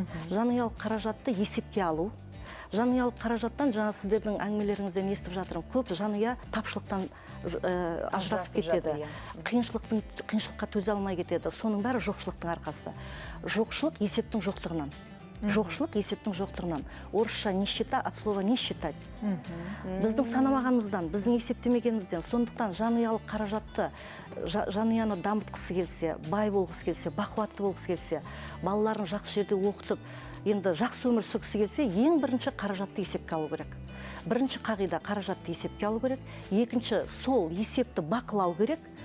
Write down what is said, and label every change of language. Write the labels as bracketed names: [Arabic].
[Kazakh] Жанұялық қаражатты есепке алу. Жанұялық қаражаттан, жаңа сіздердің әңгімелеріңізден естіп жатырмын, көп жанұя тапшылықтан ажырасып кетеді. Қиыншылыққа төзе алмай кетеді. Соның бәрі жоқшылықтың арқасы. Жоқшылық есептің жоқтығынан. Жоқшылық есептің жоқтығынан. [Russian] Орысша нищета от слова не считать. [Kazakh] Біздің санамағанымыздан, біздің есептемегенімізден. Сондықтан жанұялық қаражатты, жанұяны дамытқысы келсе, бай болғысы келсе, бақуатты болғысы келсе, балаларын жақсы жерде оқытып, енді жақсы өмір сүргісі келсе, ең бірінші қаражатты есепке алу керек. Бірінші қағида қаражатты есепке алу керек. Екінші, сол есепті бақылау керек.